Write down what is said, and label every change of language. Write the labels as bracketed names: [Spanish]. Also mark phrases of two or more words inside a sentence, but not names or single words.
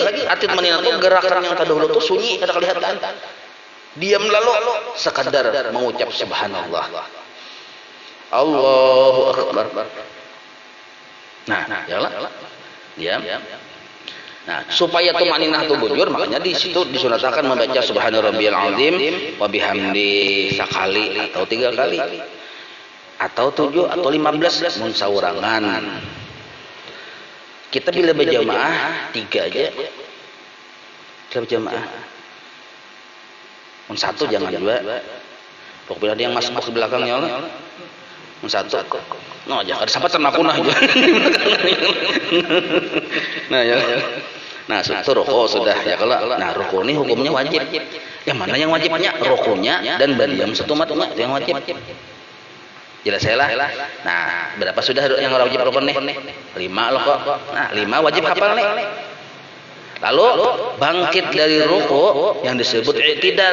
[Banjar] Arti tumaninah itu gerakan yang terdahulu tuh sunyi kada kelihatan. Diam lalu sekadar mengucap subhanallah. [Arabic] الله أكبر. [Banjar] Nah, yalah. Diam. Nah, supaya tumaninah itu bujur makanya di situ disunatkan membaca [Arabic] سبحان ربي العظيم وبحمده [Banjar] sekali atau 3 kali. Atau 7 atau 15 mun saurangan. Kita bila berjamaah 3 aja. Bila berjamaah. Mun 1 jangan 2. Pokoknya dia yang masuk ke belakangnya Allah. Mun 1. No, jangan sampai ternakunah aja. Nah, ya. Nah, itu ruku sudah ya kalau. Nah, ruku ini hukumnya wajib. Yang mana yang wajibnya? Rukunya dan badiam satu matnya yang wajib. Jelas saya lah. Nah, berapa sudah yang wajib rukun nih? 5 loh kok. Nah, 5 wajib hafal nih. Lalu bangkit dari ruku yang disebut i'tidal.